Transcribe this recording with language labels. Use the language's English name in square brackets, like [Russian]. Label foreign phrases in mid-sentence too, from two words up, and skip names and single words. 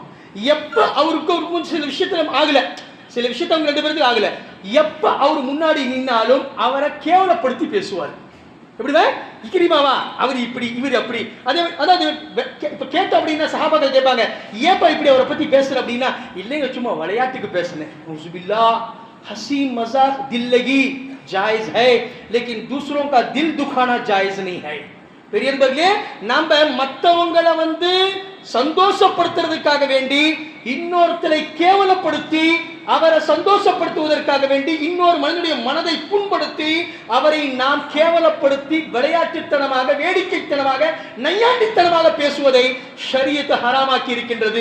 [Tamil] எப்ப அவருக்கு சில விஷயத்துல ஆகல, சில விஷயத்த அவங்க ரெண்டு பேருக்கு ஆகல, எப்ப அவர் முன்னாடி நின்னாலும் அவரை கேவலப்படுத்தி பேசுவார். எப்படிதான்? இக்ரிமாவா அவர் இப்படி, இவர் அப்படி. அதாவது இப்ப கேட்ட அப்படின்னா சஹாபாக்கள் கேட்பாங்க, ஏப்பா இப்படி அவரை பத்தி பேசுற அப்படின்னா, இல்லைங்க சும்மா விளையாட்டுக்கு பேசுனேன். [Hindi] हंसी मजाक दिल लगी जायज है लेकिन दूसरों का दिल दुखाना जायज नहीं है. [Tamil] பெரியன்பர்களே, நம்ம மற்றவங்களை சந்தோஷப்படுத்துறதுக்காக வேண்டி இன்னொருத்தரை கேவலப்படுத்தி அவரை சந்தோஷப்படுத்துவதற்காக வேண்டி இன்னொரு மனிதனுடைய மனதை புண்படுத்தி அவரை நாம் கேவலப்படுத்தி விளையாட்டுத்தனமாக, வேடிக்கைத்தனமாக, நையாண்டித்தனமாக பேசுவதை ஷரியத் ஹராமாக்கி இருக்கின்றது.